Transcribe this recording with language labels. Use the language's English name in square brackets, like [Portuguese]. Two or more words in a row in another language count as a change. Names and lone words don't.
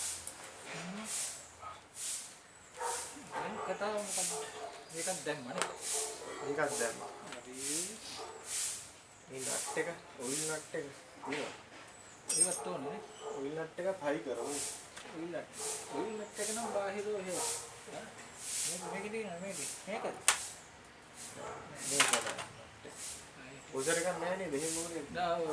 [Malay] Ini kata bukan ini kan dam mana? [Sinhala] මේකත් දැම්මා. [Malay] Jadi [Sinhala] මේ නට් එක [English] oil nut [Sinhala] එක තියෙනවා. [Malay] ini betul nih. [English] oil nut [Sinhala] එකත් හයි කරමු. [Malay] Oil nak kena bahir tu he. Ini ni මේක. [Sinhala] මේක තමයි. ඔසර එකක් නැහැ නේද? එහෙම මොකද? [Malay] Dah